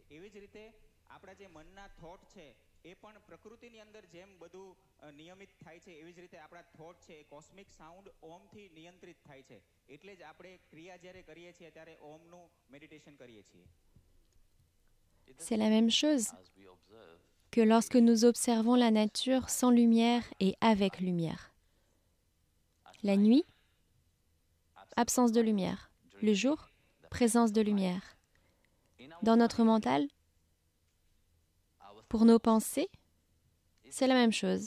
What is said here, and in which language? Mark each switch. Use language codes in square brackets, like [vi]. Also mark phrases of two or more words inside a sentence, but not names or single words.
[gu] એવી જ રીતે આપણા જે મનના થોટ છે એ પણ પ્રકૃતિની અંદર જેમ બધું નિયમિત થાય છે એવી જ રીતે આપણા થોટ છે એ [en] cosmic sound [gu] ઓમથી નિયંત્રિત થાય છે. એટલે જ આપણે ક્રિયા જ્યારે કરીએ છીએ ત્યારે ઓમનું મેડિટેશન કરીએ છીએ. [fr] C'est la même chose que lorsque nous observons la nature sans lumière et avec lumière. La nuit, absence de lumière. Le jour, présence de lumière. Dans notre mental, pour nos pensées, c'est la même chose.